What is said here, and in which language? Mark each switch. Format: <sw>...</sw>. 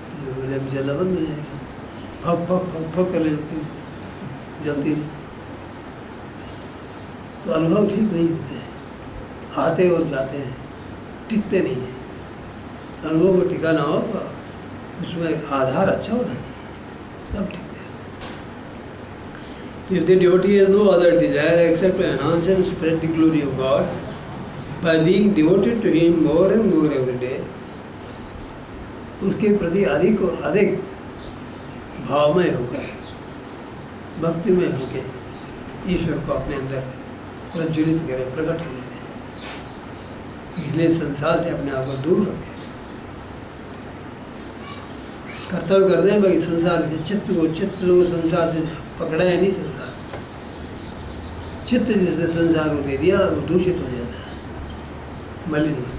<hi>उसमें जलना बंद हो जाएगा, फक फक फक फक करने लगती, जलती नहीं। तो अनुभव ठीक नहीं होते हैं, आते और जाते हैं, टिकते नहीं हैं। अनुभव को टिकाना हो तो उसमें आधार अच्छा होना चाहिए, तब टिकते हैं।</hi> <en>If the devotee has no other desire except to enhance and spread the glory of God by being devoted to Him more and more every day,</en> <hi>उसके प्रति अधिक और अधिक भावमय होकर, भक्तिमय होकर ईश्वर को अपने अंदर प्रज्वलित करें, प्रकट होने दें। इसलिए संसार से अपने आप को दूर रखें। कर्तव्य कर दें भाई, संसार से चित्त को संसार से पकड़ा है नहीं। संसार चित्त जिसने संसार को दे दिया वो दूषित हो जाता है, मलिन।</hi>